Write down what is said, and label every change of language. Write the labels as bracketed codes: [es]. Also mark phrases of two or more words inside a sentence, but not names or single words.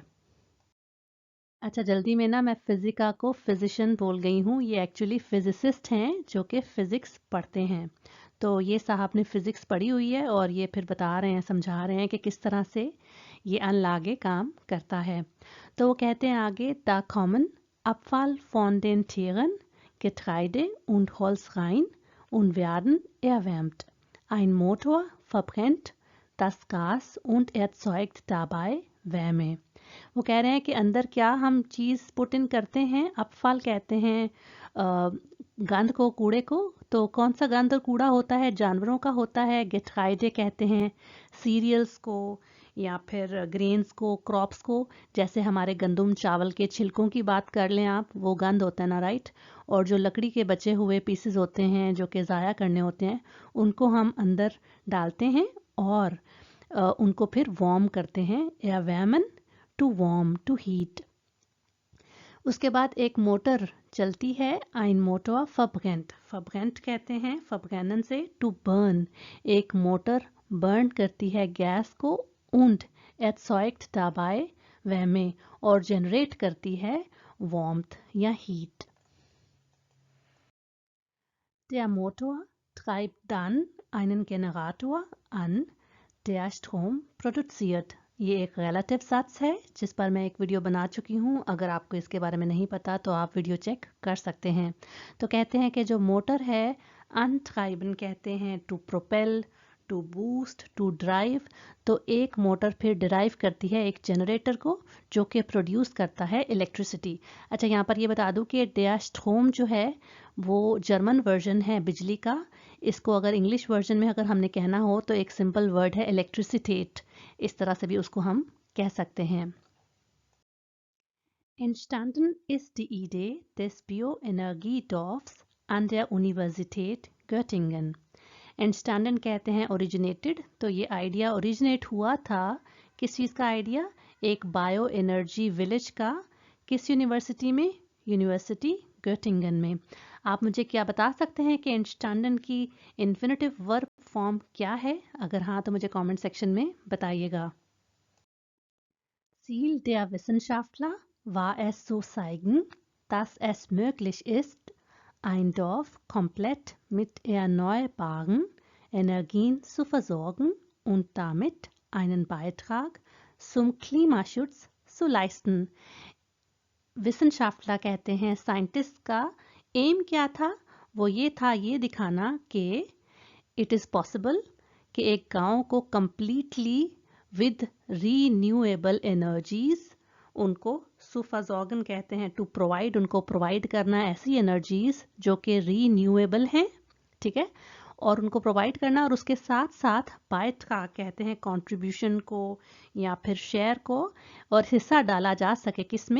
[hi] अच्छा, जल्दी में ना मैं फिजिका को फिजिशियन बोल गई हूँ, ये एक्चुअली फिजिसिस्ट हैं जो कि फिज़िक्स पढ़ते हैं। तो ये साहब ने फिज़िक्स पढ़ी हुई है और ये फिर बता रहे हैं, समझा रहे हैं कि किस तरह से ये अनलागे काम करता है। तो वो कहते हैं आगे, [de] Die kommen Abfall von den Tieren, Getreide und Holz rein und werden erwärmt. Ein Motor verbrennt das Gas und erzeugt dabei Wärme. [hi] वो कह रहे हैं कि अंदर क्या हम चीज़ [en] put in [hi] करते हैं, अपफाल कहते हैं गंद को, कूड़े को। तो कौन सा गंद और कूड़ा होता है? जानवरों का होता है, गेट्राइडे कहते हैं, सीरियल्स को या फिर ग्रेन्स को, क्रॉप्स को। जैसे हमारे गंदम चावल के छिलकों की बात कर लें आप, वो गंद होता है ना, राइट। और जो लकड़ी के बचे हुए पीसेस होते हैं जो कि ज़ाया करने होते हैं, उनको हम अंदर डालते हैं और उनको फिर वार्म करते हैं, या वैमन [en] to warm, to heat. [hi] उसके बाद एक मोटर चलती है, [de] ein Motor verbrennt। [hi] verbrennt कहते हैं verbrennen से [en] to burn, [hi] एक मोटर बर्न करती है गैस को, [de] und erzeugt dabei Wärme, [hi] और जनरेट करती है warmth या heat। [de] Der Motor treibt dann einen Generator an, der Strom produziert। [hi] ये एक रिलेटिव सच है जिस पर मैं एक वीडियो बना चुकी हूँ। अगर आपको इसके बारे में नहीं पता तो आप वीडियो चेक कर सकते हैं। तो कहते हैं कि जो मोटर है, अनट्राइबन कहते हैं [en] to propel, to boost, to drive. [hi] तो एक मोटर फिर ड्राइव करती है एक जनरेटर को जो कि प्रोड्यूस करता है इलेक्ट्रिसिटी। अच्छा, यहाँ पर ये बता दूँ कि [de] der Strom [hi] जो है वो [en] German version [hi] है बिजली का। इसको अगर [en] English version [hi] में अगर हमने कहना हो तो एक [en] simple word [hi] है इलेक्ट्रिसिटेट, इस तरह से भी उसको हम कह सकते हैं। [de] Entstanden ist die Idee des Bioenergiedorfs an der Universität Göttingen। [hi] Entstanden कहते हैं ओरिजिनेटेड, तो ये आइडिया ओरिजिनेट हुआ था। किस चीज़ का आइडिया? एक [en] bio energy village [hi] का। किस यूनिवर्सिटी में? यूनिवर्सिटी göttingen में। आप मुझे क्या बता सकते हैं कि entstanden की [en] infinitive verb form [hi] क्या है? अगर हाँ तो मुझे [en] comment section [hi] में बताइएगा। [de] Ziel der Wissenschaftler war es zu zeigen, dass es möglich ist, ein Dorf komplett mit erneuerbaren Energien zu versorgen und damit einen Beitrag zum Klimaschutz zu leisten। [hi] विशेषज्ञ कहते हैं, साइंटिस्ट का एम क्या था? वो ये था, ये दिखाना कि [en] it is possible [hi] कि एक गांव को [en] completely with renewable energies, [hi] उनको सुफाजॉगन कहते हैं [en] to provide, [hi] उनको प्रोवाइड करना ऐसी एनर्जीज जो कि रीन्यूएबल हैं, ठीक है, और उनको प्रोवाइड करना, और उसके साथ साथ बायट्राग कहते हैं कंट्रीब्यूशन को या फिर शेयर को, और हिस्सा डाला जा सके किसमें?